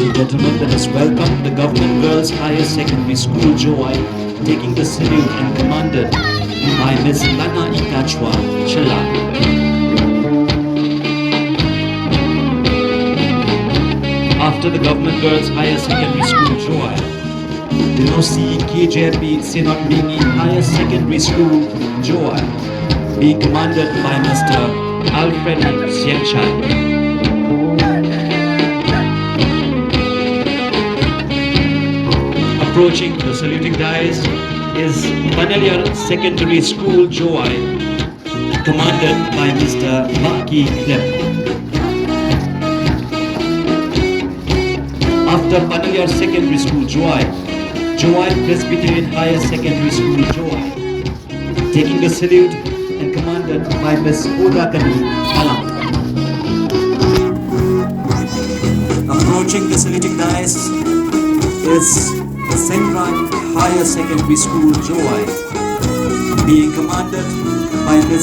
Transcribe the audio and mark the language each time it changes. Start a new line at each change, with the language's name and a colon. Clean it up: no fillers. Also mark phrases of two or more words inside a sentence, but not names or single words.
English: gentlemen, let us welcome the Government Girls Higher Secondary School JOWAI, taking the salute and commanded by Ms. Lana Ikachwa Chela. After the Government Girls Higher Secondary School JOWAI, the Nosi KJP Senat Mingi Higher Secondary School JOWAI, being commanded by Mr. Alfredi Sienchai. Approaching the saluting dais is Panalyar Secondary School JOWAI, commanded by Mr. Maki Klep. After Panalyar Secondary School JOWAI, JOWAI Presbyterian Higher Secondary School JOWAI, taking the salute and commanded by Ms. Udakani Alam. Approaching the saluting dais is the Central Higher Secondary School JOWAI, being commanded by Ms.